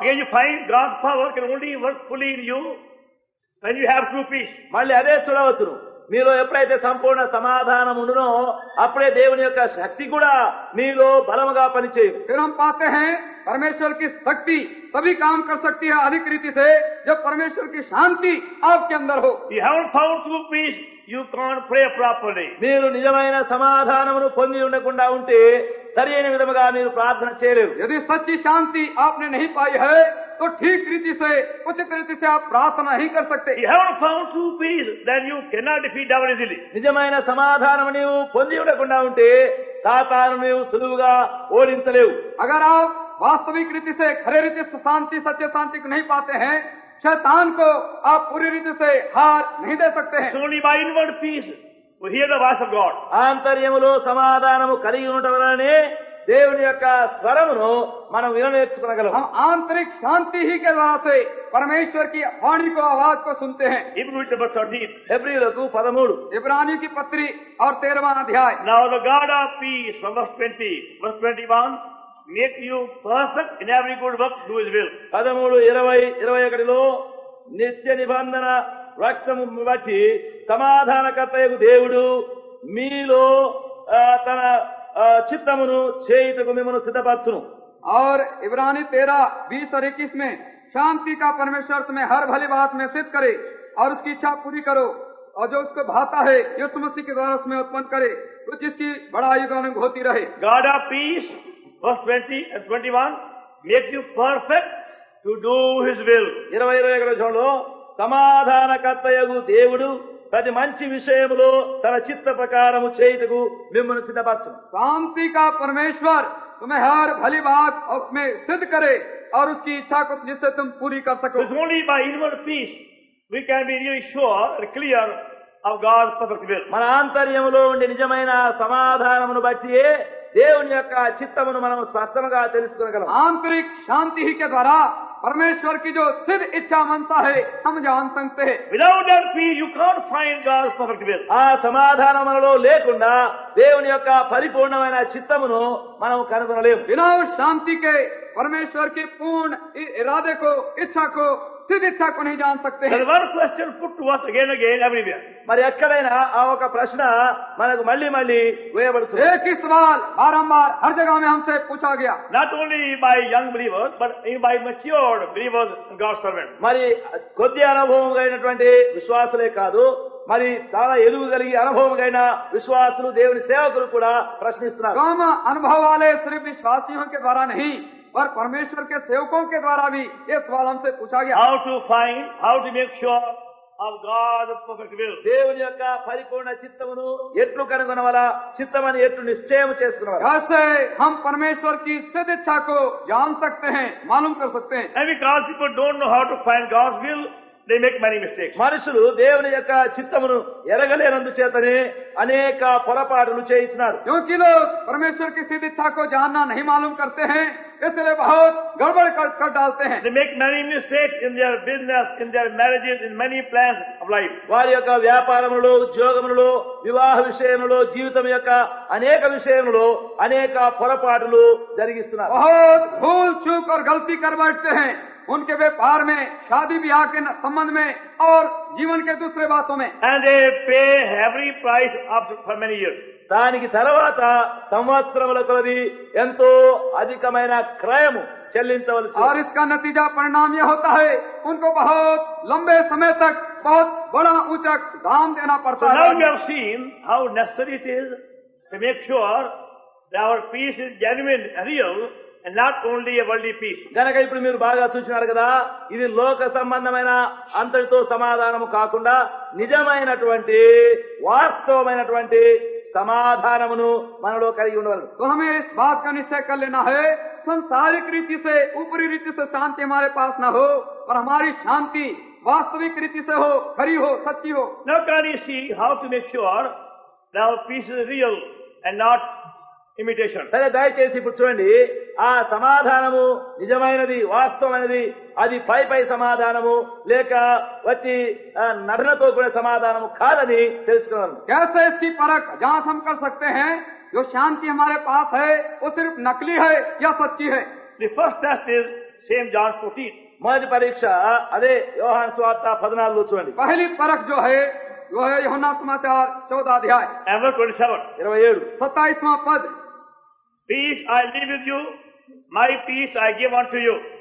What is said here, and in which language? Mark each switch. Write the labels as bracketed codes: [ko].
[en] Again you find God's power can only work fully in you when you have true peace. [te] మళ్ళీ అదే చూడవచ్చును. మీలో ఎప్పుడైతే సంపూర్ణ సమాధానం ఉండునో అప్పుడే దేవుని యొక్క శక్తి కూడా మీలో బలముగా పనిచేయు. [hi] फिर हम पाते हैं परमेश्वर की शक्ति तभी काम कर सकती है अधिक रीति से जब परमेश्वर की शांति आपके अंदर हो. [en] You haven't found true peace, you can't pray properly. [te] మీరు నిజమైన సమాధానమును పొంది ఉండకుండా ఉంటే సరైన విధముగా మీరు ప్రార్థన చేయలేరు. [hi] यदि सच्ची शांति आपने नहीं पाई है तो ठीक रीति से उचित रीति से आप प्रार्थना नहीं कर सकते. [en] You haven't found true peace, then you cannot defeat devil easily. [te] నిజమైన సమాధానం నీవు పొంది ఉండకుండా ఉంటే సాతాను నీవు సులువుగా ఓడించలేవు. [hi] अगर आप वास्तविक रीति से खरे रीति से शांति सच्चे शांति को नहीं पाते हैं शैतान को आप पूरी रीति से हार नहीं दे सकते हैं. [en] It's only by inward peace we hear the voice of God. [te] ఆంతర్యములో సమాధానము కలిగి ఉండటం వలనే దేవుని యొక్క స్వరమును మనం విననేర్చుకోగలం. [hi] हम आंतरिक शांति ही के द्वारा से परमेश्वर की वाणी को आवाज को सुनते हैं. [en] Hebrews chapter 13. [te] హెబ్రీయులకు 13 [hi] इब्रानियों की पत्री और 13वां अध्याय. [en] Now the God of peace, from verse 20, verse 21, make you perfect in every good work, do His will. [te] 13, 20, 21లో నిత్య నిబంధన రక్తము బట్టి సమాధానకర్తయగు దేవుడు మీలో తన చిత్తమును చేయుటకు మిమ్మల్ని సిద్ధపరచును. [hi] और इब्रानी 13, 20 और 21 में शांति का परमेश्वर तुम्हें हर भली बात में सिद्ध करे और उसकी इच्छा पूरी करो और जो उसको भाता है यीशु मसीह के द्वारा उसमें उत्पन्न करे तो जिसकी बड़ाई गानंग होती रहे. [en] God of peace, verse 20 and 21, make you perfect to do His will. [te] 20-21లో సమాధానకర్తయగు దేవుడు ప్రతి మంచి విషయములో తన చిత్త ప్రకారము చేయుటకు మిమ్మల్ని సిద్ధపరచును. [hi] शांति का परमेश्वर तुम्हें हर भली बात उसमें सिद्ध करे और उसकी इच्छा को जिससे तुम पूरी कर सको. [en] It's only by inward peace we can be really sure and clear of God's perfect will. [te] మన ఆంతర్యములో ఉండే నిజమైన సమాధానమును బట్టి దేవుని యొక్క చిత్తమును మనం స్పష్టంగా తెలుసుకోగలం. [hi] आंतरिक शांति ही के द्वारा परमेश्वर की जो सिद्ध इच्छा मनसा है हम जान सकते हैं. [en] Without that peace you can't find God's perfect will. [te] ఆ సమాధానములో లేకుండా దేవుని యొక్క పరిపూర్ణమైన చిత్తమును మనం కనుగొనలేము. [hi] बिना उस शांति के परमेश्वर के पूर्ण इरादे को इच्छा को सिद्ध इच्छा को नहीं जान सकते हैं. [en] There is one question put to us again and again everywhere. [te] మరి ఎక్కడైనా ఆ ఒక ప్రశ్న మనకు మళ్ళీ మళ్ళీ వేయబడుతుంది. [hi] एक ही सवाल बारंबार हर जगह में हमसे पूछा गया. [en] Not only by young believers, but even by matured believers and God's servants. [te] మరి కొద్ది అనుభవం కలిగినటువంటి విశ్వాసులే కాదు, మరి చాలా ఎలుగు కలిగి అనుభవం కలిగిన విశ్వాసులు దేవుని సేవకులు కూడా ప్రశ్నిస్తున్నారు. [hi] कम अनुभव वाले सिर्फ विश्वासियों के द्वारा नहीं पर परमेश्वर के सेवकों के द्वारा भी ये सवाल हमसे पूछा गया. [en] How to make sure of God's perfect will. [te] దేవుని యొక్క పరిపూర్ణ చిత్తమును ఎట్లు కనుగొనవల, చిత్తమని ఎట్లు నిశ్చయం చేసుకున్నవారు. [hi] कैसे हम परमेश्वर की सिद्ध इच्छा को जान सकते हैं, मालूम कर सकते हैं. [en] And because people don't know how to find God's will, they make many mistakes. [te] మనుషులు దేవుని యొక్క చిత్తమును ఎరగలేనందుచేతనే అనేక పొరపాటులు చేయించినారు. [hi] क्योंकि लोग परमेश्वर की सिद्ध इच्छा को जानना नहीं मालूम करते हैं इसलिए बहुत गड़बड़ कर डालते हैं. [en] They make many mistakes in their business, in their marriages, in many plans of life. [te] వారి యొక్క వ్యాపారములలో, ఉద్యోగములలో, వివాహ విషయంలో, జీవితం యొక్క అనేక విషయంలో అనేక పొరపాటులు జరిగిస్తున్నారు. [hi] बहुत भूल चूक और गलती कर बैठते हैं उनके व्यापार में, शादी ब्याह के संबंध में और जीवन के दूसरे बातों में. [en] And they pay heavy price for many years. [te] దానికి తర్వాత సంవత్సరముల కొలది ఎంతో అధికమైన క్రయము చెల్లించవలసి. [hi] और इसका नतीजा परिणाम यह होता है उनको बहुत लंबे समय तक बहुत बड़ा ऊंचा दाम देना [en] So [hi] पड़ता [en] now we [hi] है. [en] have seen how necessary it is to make sure that our peace is genuine and real and not only a worldly peace. [te] గనక ఇప్పుడు మీరు బాగా చూసినారు కదా, ఇది లోక సంబంధమైన అంతటితో సమాధానము కాకుండా నిజమైనటువంటి వాస్తవమైనటువంటి సమాధానమును మనలో కలిగి ఉండవాలి. [hi] तो हमें इस बात का निश्चय कर लेना है, संसारिक रीति से, ऊपरी रीति से शांति हमारे पास न हो, और हमारी शांति वास्तविक रीति से हो, खरी हो, सच्ची हो. [en] Now can you see how to make sure that our peace is real and not imitation? [te] సరే, దయచేసి ఇప్పుడు చూడండి, ఆ సమాధానము నిజమైనది, వాస్తవమైనది, అది పై పై సమాధానము లేక వచ్చి నటనతో కూడా సమాధానము కాదని తెలుసుకోవాలి. [hi] कैसे इसकी परख जांच हम कर सकते हैं, जो शांति हमारे पास है वो सिर्फ नकली है या सच्ची है. [en] The first test is same John 14. [te] మొదటి పరీక్ష అదే యోహాను సువార్త 14లో చూడండి. [hi] पहली परख जो है वो है यूहन्ना समाचार 14 अध्याय [en] And verse 27. [te] 27. [hi] 27वां पद. [en] Peace I leave with you, my peace I give unto you.